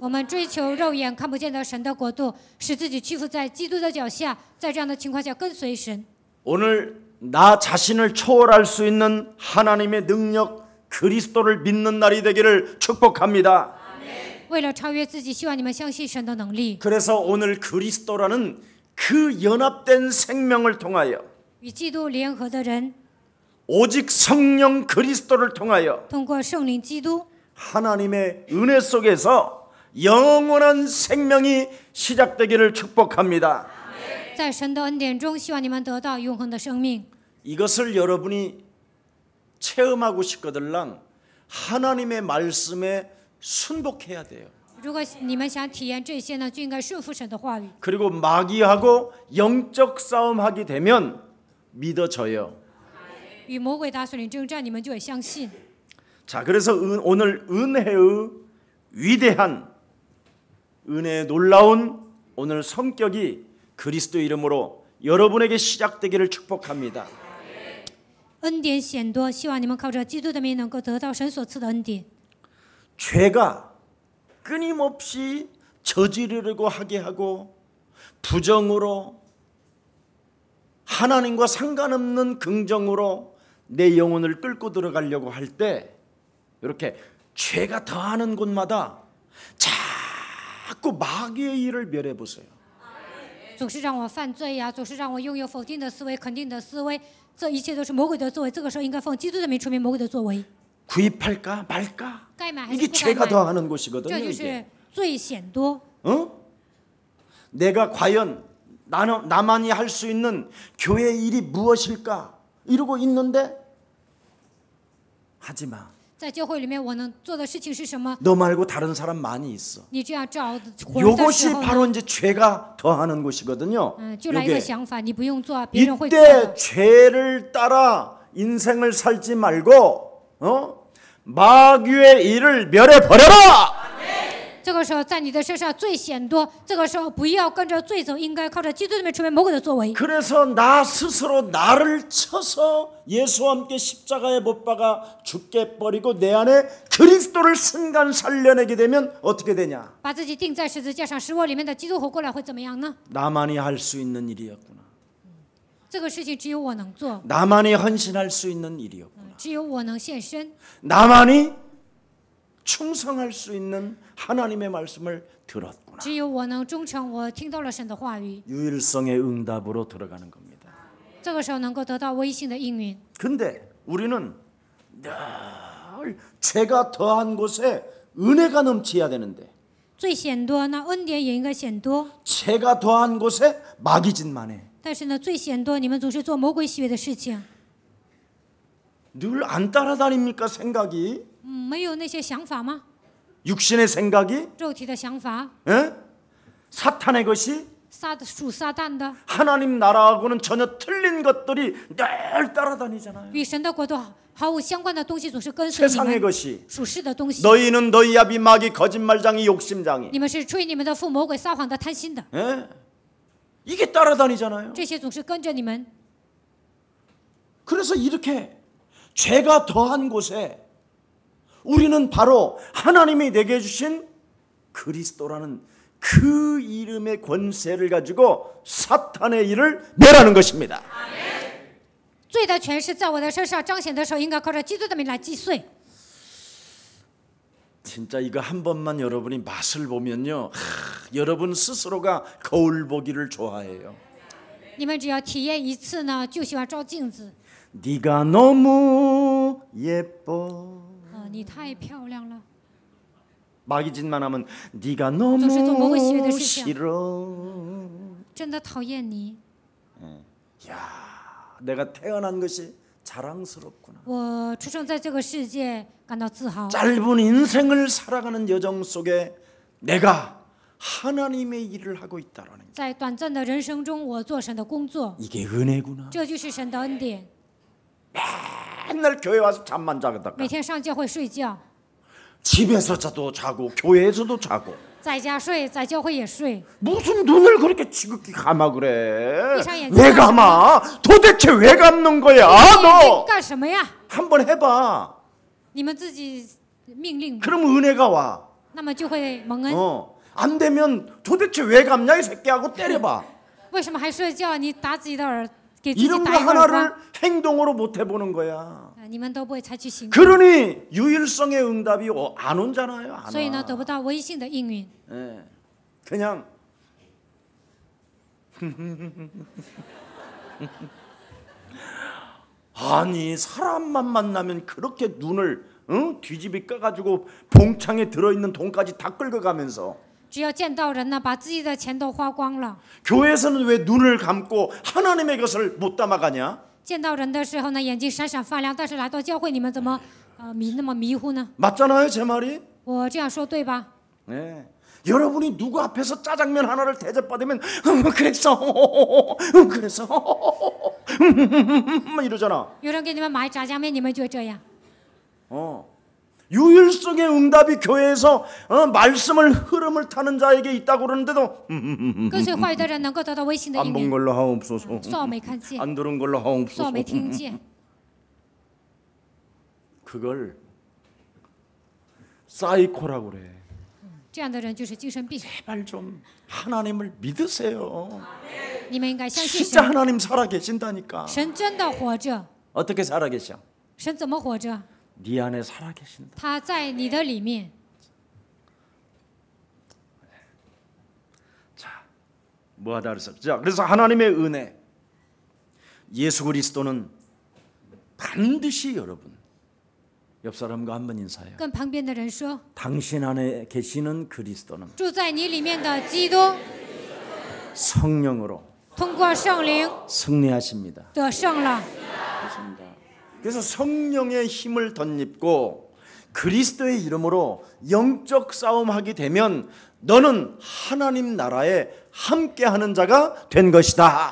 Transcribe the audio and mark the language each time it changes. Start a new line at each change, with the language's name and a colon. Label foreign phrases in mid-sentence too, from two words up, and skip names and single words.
Chinese: 我们追求肉眼看不见的神的国度，使自己屈服在基督的脚下，在这样的情况下跟随神。
Korean: 오늘 나 자신을 초월할 수 있는 하나님의 능력 그리스도를 믿는 날이 되기를 축복합니다.
Chinese: 为了超越自己，希望你们相信神的能力。
Korean: 그래서 오늘 그리스도라는 그 연합된 생명을 통하여
Chinese: 与基督联合的人，
Korean: 오직 성령 그리스도를 통하여
Chinese: 通过圣灵基督，
Korean: 하나님의 은혜 속에서 영원한 생명이 시작되기를 축복합니다.
Chinese: 在神的恩典中，希望你们得到永恒的生命。
Korean: 이것을 여러분이 체험하고 싶거들랑 하나님의 말씀에 순복해야 돼요.
Chinese: 如果你们想体验这些呢，就应该顺服神的话语。
Korean: 그리고 마귀하고 영적 싸움하게 되면 믿어져요.
Chinese: 与魔鬼打属灵征战，你们就会相信。
Korean: 자, 그래서 오늘 은혜의 위대한 은혜의 놀라운 오늘 성격이 그리스도 이름으로 여러분에게 시작되기를 축복합니다.
Chinese: 恩典显多，希望你们靠着基督的名能够得到神所赐的恩典。
Korean: 죄가 끊임없이 저지르려고 하게 하고 부정으로 하나님과 상관없는 긍정으로 내 영혼을 끌고 들어가려고 할 때 이렇게 죄가 더하는 곳마다 자꾸 마귀의 일을 멸해 보세요.
Chinese: 总是让我犯罪呀，总是让我拥有否定的思维、肯定的思维，这一切都是魔鬼的作为。这个时候应该奉基督的名出面魔鬼的作为。
Korean: 구입할까 말까?
Chinese: 该买还是
Korean: 이게
Chinese: 不该
Korean: 죄가
Chinese: 买？
Korean: 더하는 곳이거든요.
Chinese: 这就
Korean: 이게.
Chinese: 是罪显多。
Korean: 내가 과연 나만이 할 수 있는 교회 일이 무엇일까? 이러고 있는데 하지 마.
Chinese: 在教会里面，我能做的事情是什么？
Korean: 너 말고 다른 사람 많이 있어.
Chinese: 你这样找活人的时
Korean: 이것이
Chinese: 候
Korean: 바로
Chinese: 呢，
Korean: 이제 죄가 더하는 곳이거든요.
Chinese: 就来一个
Korean: 요게.
Chinese: 想法，你不用做，别人会做
Korean: 이때
Chinese: 的。
Korean: 죄를 따라 인생을 살지 말고 마귀의 일을 멸해 버려라.
Chinese: 这个时候，在你的身上罪显多，这个时候不要跟着罪走，应该靠着基督的名出面魔鬼的作为。
Korean: 그래서 나 스스로 나를 쳐서 예수와 함께 십자가에 못 박아 죽게 버리고 내 안에 그리스도를 순간 살려내게 되면 어떻게 되냐?
Chinese: 把自己钉在十字架上，使我里面的基督活过来，会怎么样呢？
Korean: 나만이 할 수 있는 일이었구나.
Chinese: 这个事情只有我能做，
Korean: 나만이 헌신할 수 있는 일이었구나.
Chinese: 只有我能献身，
Korean: 나만이 충성할 수 있는 하나님의 말씀을 들었구나.
Chinese: 只有我能忠诚。我听到了神的话语，
Korean: 유일성의 응답으로 들어가는 겁니다.
Chinese: 这个时候能够得到微信的应允。
Korean: 근데 우리는 늘 죄가 더한 곳에 은혜가 넘쳐야 되는데
Chinese: 罪显多，那恩典也应该显多。
Korean: 죄가 더한 곳에 마귀 짓만 해.
Chinese: 但是呢，罪显多，你们总是做魔鬼喜悦的事情，
Korean: 늘 안 따라다닙니까 생각이?
Chinese: 没有那些想法吗？
Korean: 육신의 생각이?
Chinese: 肉体的想法，
Korean: 에? 사탄의 것이?
Chinese: 属撒旦的，
Korean: 하나님 나라하고는 전혀 틀린 것들이 늘 따라다니잖아요.
Chinese: 与神的国度毫无相关的东西总是跟随你
Korean: 세상의
Chinese: 们。
Korean: 것이
Chinese: 属世的东西，
Korean: 너희는 너희 아비 마귀 거짓말장이 욕심장이
Chinese: 你们是吹你们的父魔鬼撒谎的贪心的，
Korean: 에? 이게 따라다니잖아요.
Chinese: 这些总是跟着你们。
Korean: 그래서 이렇게 죄가 더한 곳에 우리는 바로 하나님이 내게 주신 그리스도라는 그 이름의 권세를 가지고 사탄의 일을 멸하는 것입니다.
Chinese: 罪的权势在我的身上彰显的时候，应该靠着基督的名来击碎。
Korean: 진짜 이거 한 번만 여러분이 맛을 보면요, 여러분 스스로가 거울 보기를 좋아해요.
Chinese: 你们只要体验一次呢，就喜欢照镜子。
Korean: 네가 너무 예뻐.
Chinese: 你太漂亮了。
Korean: 마귀 짓만 하면 네가
Chinese: 总是做魔鬼喜悦的
Korean: 너무
Chinese: 事情。
Korean: 싫어.
Chinese: 真的讨厌你。
Korean: 야, 내가 태어난 것이 자랑스럽구나.
Chinese: 我出生在这个世界，感到自豪。
Korean: 짧은 인생을 살아가는 여정 속에 내가 하나님의 일을 하고 있다라는 게
Chinese: 在短暂的人生中，我做神的工作，
Korean: 이게 은혜구나.
Chinese: 这就是神的恩典。
Korean: 맨날 교회 와서 잠만 자다가
Chinese: 每天上教会睡觉，
Korean: 집에서도 자고 교회에서도 자고
Chinese: 在家睡，在教会也睡。
Korean: 무슨 눈을 그렇게 지극히 감아 그래? 이상해. 왜 감아? 도대체 왜 감는 거야?
Chinese: 眼睛
Korean: 너
Chinese: 干什么呀？
Korean: 한번 해봐.
Chinese: 你们自己命令，
Korean: 그럼 은혜가 와.
Chinese: 那么就会蒙恩。
Korean: 안 되면 도대체 왜 감냐 이 새끼하고 때려봐.
Chinese: 为什么还睡觉？你打自己的耳，给自己
Korean: 이런 거
Chinese: 打一个耳光。
Korean: 하나를 행동으로 못 해보는 거야.
Chinese: 你们都不会采取行动，
Korean: 그러니 유일성의 응답이 안 온잖아요. 안
Chinese: 所以呢，
Korean: 와.
Chinese: 得不到唯信的应允。
Korean: 예. 그냥 아니 사람만 만나면 그렇게 눈을 뒤집이 까가지고 봉창에 들어있는 돈까지 다 긁어가면서
Chinese: 只要见到人呢，把自己的钱都花光了。
Korean: 교회에서는 왜 눈을 감고 하나님의 것을 못 담아가냐?
Chinese: 见到人的时候呢，眼睛闪闪发亮，但是来到教会，你们怎么那么迷糊呢？
Korean: 맞잖아요 제 말이?
Chinese: 我这样说对吧？
Korean: 네. 여러분이 누구 앞에서 짜장면 하나를 대접받으면 그래서 그래서 이러잖아.
Chinese: 有人给你们买炸酱面，你们就这样。
Korean: 유일성의 응답이 교회에서 말씀을 흐름을 타는 자에게 있다고 그러는데도
Chinese: 跟随话语的人能够得到微信的
Korean: 안
Chinese: 应
Korean: 본
Chinese: 允，
Korean: 걸로 하옵소서.
Chinese: 算我没看见，
Korean: 안 들은 걸로
Chinese: 算我
Korean: 하옵소서.
Chinese: 没听见。
Korean: 그걸 사이코라고 그래.
Chinese: 这样的人就是精神病。
Korean: 제발 좀 하나님을 믿으세요.
Chinese: 你们应该相信
Korean: 진짜
Chinese: 神，
Korean: 하나님 살아 계신다니까.
Chinese: 神真的活着。
Korean: 어떻게 살아 계셔?
Chinese: 神怎么活着？
Korean: 네 안에 살아 계신다.
Chinese: 他在你的里面。
Korean: 뭐하다 그랬어? 자, 그래서 하나님의 은혜, 예수 그리스도는 반드시 여러분 옆 사람과 한번 인사해요.
Chinese: 跟旁边的人说，
Korean: 당신 안에 계시는 그리스도는
Chinese: 住在你里面的基督，
Korean: 성령으로
Chinese: 通过圣灵
Korean: 승리하십니다.
Chinese: 得胜了。
Korean: 그래서 성령의 힘을 덧입고 그리스도의 이름으로 영적 싸움하게 되면 너는 하나님 나라에 함께하는 자가 된 것이다.